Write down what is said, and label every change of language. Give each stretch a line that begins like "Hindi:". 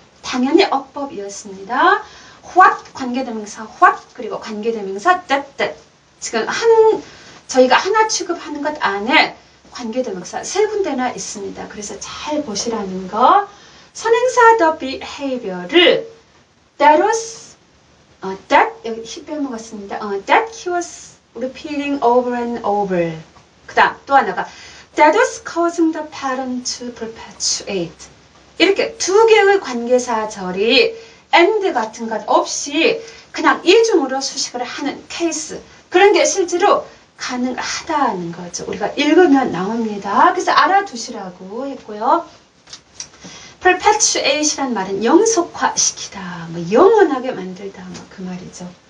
Korean: 당연히 어법이었습니다. what 관계대명사 what 그리고 관계대명사 that 지금 저희가 하나 취급하는 것 안에 관계대명사 3군데나 있습니다. 그래서 잘 보시라는 거. 선행사 the behavior를 that was that 여기 히 빼먹었습니다.
English: that he was repeating over and over.
Korean: 그 다음 또 하나가
English: that was causing the pattern to perpetuate.
Korean: 이렇게 2개의 관계사절이 and 같은 것 없이 그냥 이중으로 수식을 하는 케이스. 그런 게 실제로 가능하다는 거죠. 우리가 읽으면 나옵니다. 그래서 알아두시라고 했고요. perpetuate이란 말은 영속화시키다, 뭐 영원하게 만들다, 뭐 그 말이죠.